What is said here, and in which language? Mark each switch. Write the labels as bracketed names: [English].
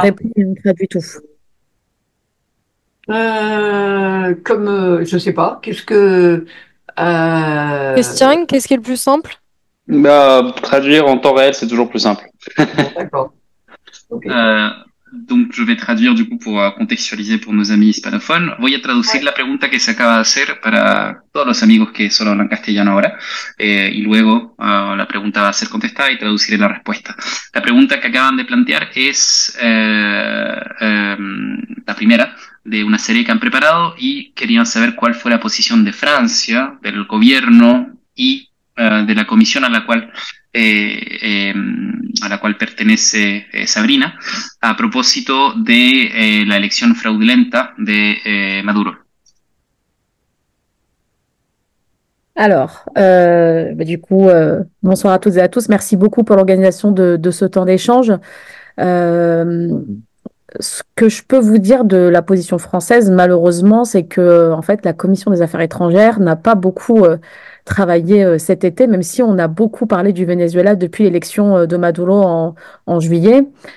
[French] réponds et on traduit tout? comme, je sais pas, qu'est-ce que... Christian, qu'est-ce qui est le plus simple? Bah, traduire en temps réel, c'est toujours plus simple. Bon, d'accord. Ok. Eh, donc, je vais traduire du coup pour contextualiser pour nos amis hispanophones. [Spanish] Voy a traducir la pregunta que se acaba de hacer para todos los amigos que solo hablan castellano ahora. Y luego la pregunta va a ser contestada y traduciré la respuesta. La pregunta que acaban de plantear es la primera de una serie que han preparado y querían saber cuál fue la posición de Francia, del gobierno y de la comisión a la cual pertenece Sabrina, a propósito de la elección fraudulenta de Maduro. [French] Alors, du coup, bonsoir à toutes et à tous. Merci beaucoup pour l'organisation de ce temps d'échange. Euh, Ce que je peux vous dire de la position française, malheureusement, c'est que en fait, la Commission des Affaires étrangères n'a pas beaucoup travaillé cet été, même si on a beaucoup parlé du Venezuela depuis l'élection de Maduro en juillet.